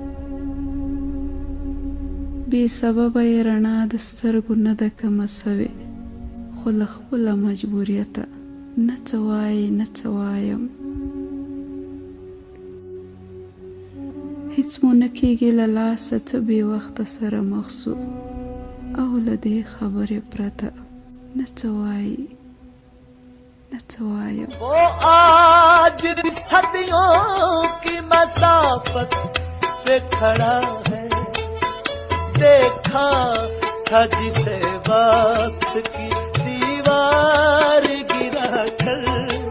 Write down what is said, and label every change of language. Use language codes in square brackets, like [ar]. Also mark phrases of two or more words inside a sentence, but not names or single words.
[ps] بې سببه یې رڼا د سترګو نه ده کمه سوې، خو له خپله مجبوریته نه څه وایي نه څه وایم. هیڅ مو نه کېږي له لاسه څه بې وخته سره مخ سو، او له دې خبرې پرته نه څه وایي نه څه وایم. [ur] وہ آج صدیوں کی مسافت پہ کھڑا ہے، دیکھا تھا جسے وقت کی دیوار گرا کر